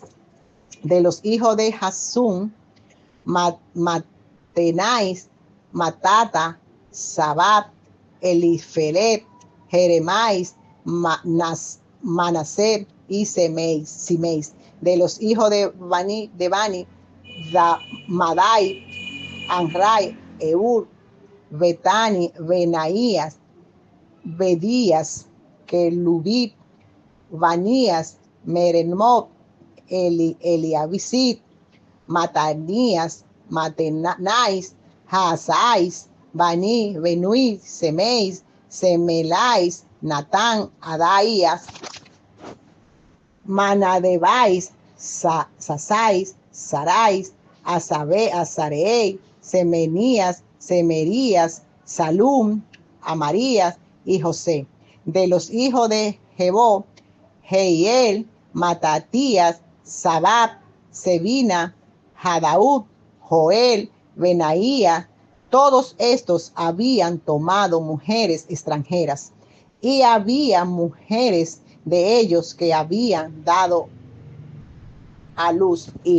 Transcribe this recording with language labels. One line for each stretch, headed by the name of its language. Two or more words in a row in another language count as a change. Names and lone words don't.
Spanish: De los hijos de Jasún, Matenais, Matata, Sabat, Elifelet, Jeremais, Manaser y Simeis. De los hijos de Bani, Madai, Anrai, Eur, Betani, Benaías, Bedías, Kelubib, Banías, Meremot, Eliabisit, Matanías, Matenais, Hasais, Bani, Benui, Semeis, Semelais, Natán, Adaías, Manadebais, Sasais, Sarais, Azarei, Semenías, Semerías, Salum, Amarías y José. De los hijos de Jebó, Jehiel, Matatías, Sabab, Sebina, Jadaud, Joel, Benaía. Todos estos habían tomado mujeres extranjeras, y había mujeres de ellos que habían dado a luz hijos.